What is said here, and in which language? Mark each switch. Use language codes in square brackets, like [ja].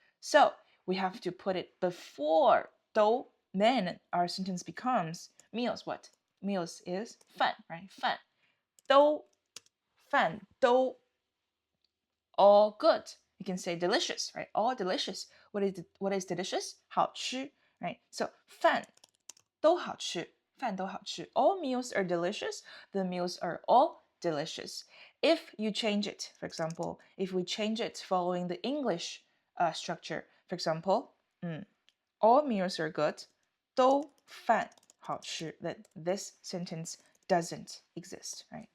[en] So we have to put it before do, then our sentence becomes meals. What? Meals is 饭, right? 饭.饭都 all good. You can say delicious, right? All delicious. What is delicious? 好吃, right? [zh] So 饭都好吃，饭都好吃. [en] All meals are delicious. The meals are all delicious. If you change it, for example, if we change it following the English structure, for example, all meals are good. [zh] 都饭好吃. [en] Then this sentence doesn't exist, right?